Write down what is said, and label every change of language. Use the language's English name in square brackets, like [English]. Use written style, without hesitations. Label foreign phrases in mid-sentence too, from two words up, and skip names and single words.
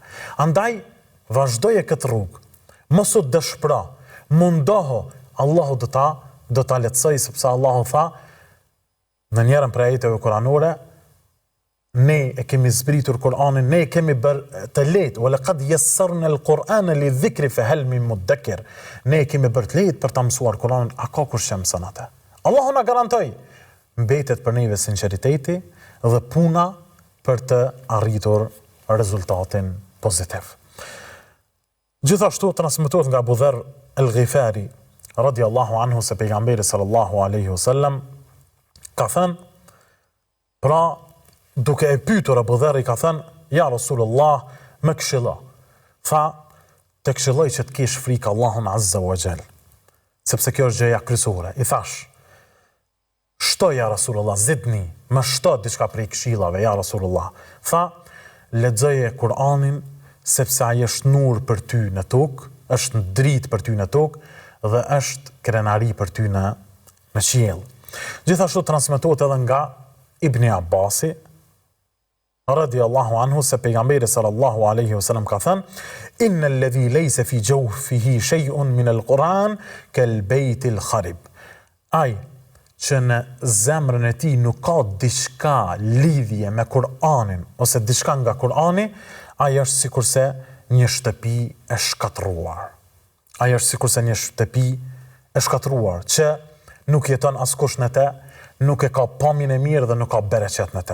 [Albanian] Andaj vazhdoje këtë rrugë. Mos u dëshpëro, mundohu, Allahu do ta lehtësoj sepse Allahu tha në njërin prej ajeteve kuranore, ne e kemi zbritur Kur'anin, ne e kemi bërë të lehtë, [Arabic] ولقد يسرنا القرآن للذكر فهل من مدكر. [Albanian] Ne e kemi bërë të lehtë për ta mësuar Kur'anin, a ka kush që mëson atë? Allahu na garantoi mbetet për neve sinqeriteti dhe puna për të arritur rezultatin pozitiv. Gjithashtu transmetohet nga Abu Dharr al-Ghifari [Arabic] رضي الله عنه [Albanian] se pejgamberi [Arabic] صلى الله عليه وسلم [Albanian] ka thënë, pra duke e pyetur Abu Dharri ka thënë, [Arabic] يا رسول الله, [Albanian] më këshilla. Tha, të këshilloj që të kesh frikë Allahun [Arabic] عز وجل, [Albanian] sepse kjo është gjëja kryesore. I thash, shto [Arabic] يا رسول الله زدني, [Albanian] më shto diçka prej këshillave, [Arabic] يا رسول الله. [Albanian] Tha, lexoje Kur'anin sepse ai është nur për ty në tokë, është dritë për ty në tokë dhe është krenari për ty në qiell. Gjithashtu transmetohet edhe nga Ibn Abbasi [Arabic] رضي الله عنه [Albanian] se pejgamberi [Arabic] صلى الله عليه وسلم [Albanian] ka thënë, [Arabic] إن الذي ليس في جوفه شيء من القرآن كالبيت الخرب. [Albanian] Ai që në zemrën e tij nuk ka diçka lidhje me Kur'anin ose diçka nga Kur'ani, ai është sikurse një shtëpi e shkatruar. Ai është sikurse një shtëpi e shkatruar që nuk jeton askush në të, nuk e ka pamjen e mirë dhe nuk ka bereqet në të.